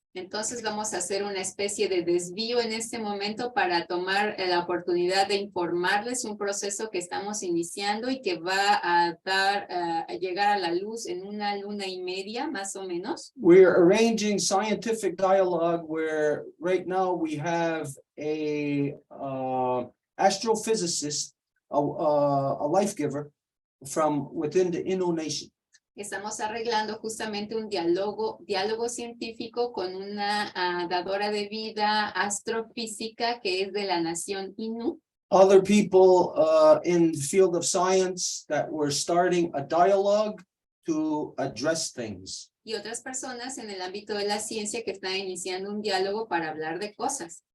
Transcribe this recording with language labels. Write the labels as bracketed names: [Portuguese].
[Spanish] Entonces vamos a hacer una especie de desvío en este momento para tomar la oportunidad de informarles un proceso que estamos iniciando y que va a llegar a la luz en una luna y media, más o menos. [English] We're arranging scientific dialogue where right now we have a astrophysicist, a life giver from within the Innu Nation. [Spanish] Estamos arreglando justamente un diálogo científico con una dadora de vida astrofísica que es de la nación Innu. [English] Other people in the field of science that were starting a dialogue to address things. [Spanish] Y otras personas en el ámbito de la ciencia que están iniciando un diálogo para hablar de cosas.